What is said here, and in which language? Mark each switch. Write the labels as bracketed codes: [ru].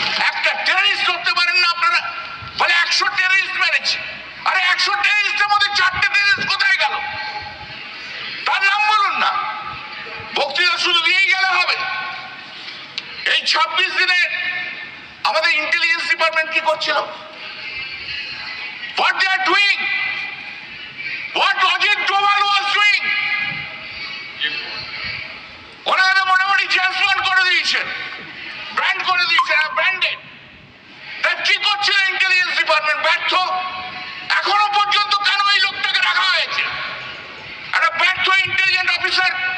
[bn] একটা টেররিস্ট করতে পারেন না আপনারা? বলে 100 টেররিস্ট মেরেছে। আরে 100 টেররিস্টের মধ্যে 4টে টেররিস্ট কোথায় গেল? তার নাম বলুন না। বক্তৃতা শুধু দিয়েই গেলে হবে? এই 26 দিনে আমাদের ইন্টেলিজেন্স ডিপার্টমেন্ট কি করছিল? [en] What they are doing? What Ajit Doval was doing? [bn] ওনারা মোটামুটি ট্রান্সফার করে দিয়েছেন, ব্র্যান্ড করে দিয়েছেন, ব্র্যান্ডেড। তাই কি করছিল ইন্টেলিজেন্স ডিপার্টমেন্ট? ব্যর্থ। এখনো পর্যন্ত কেন এই লোকটাকে রাখা হয়েছে? একটা ব্যর্থ ইন্টেলিজেন্ট অফিসার।